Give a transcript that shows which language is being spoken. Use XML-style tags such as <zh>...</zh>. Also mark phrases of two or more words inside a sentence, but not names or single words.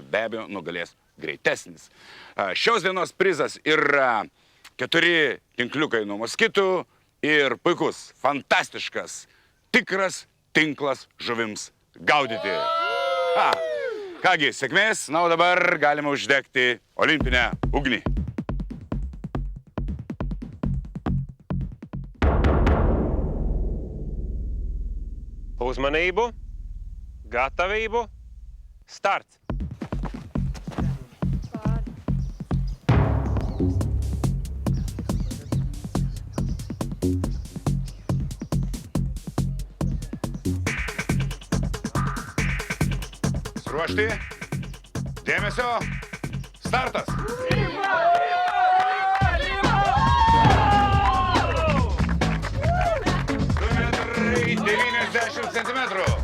<lt>Be abejo, nugalės greitesnis. Šios dienos prizas yra 4 tinkliukai nuo moskitų ir puikus, fantastiškas, tikras tinklas žuvims gaudyti. Kągi, sėkmės, na, o dabar galime uždegti olimpinę ugnį.</lt> <lv>Uzmanību, gatavību, starts!</lv> <lt>Ruošti. Dėmesio. Startas. 90 centimetrų.</lt>